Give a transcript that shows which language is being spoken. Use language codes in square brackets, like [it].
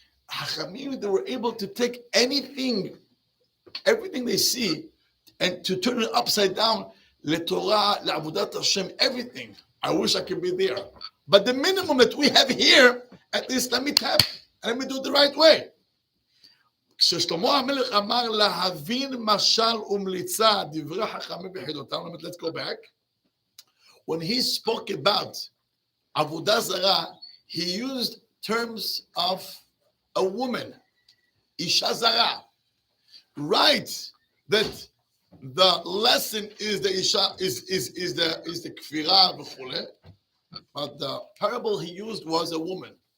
[en] Hachamim, they were able to take anything, everything they see, and to turn it upside down. LeTorah, LeAvudat Hashem, everything. I wish I could be there. But the minimum that we have here, at least let me tap, and let me do it the right way. [he] כששלמה המלך אמר להבין משל ומליצה דברי חכמים וחידותם, [en] let's go back. When he spoke about Avodah Zarah, he used terms of a woman, Isha Zarah. Right, that the lesson is the Isha is the kfirah v'chule, but the parable he used was a woman.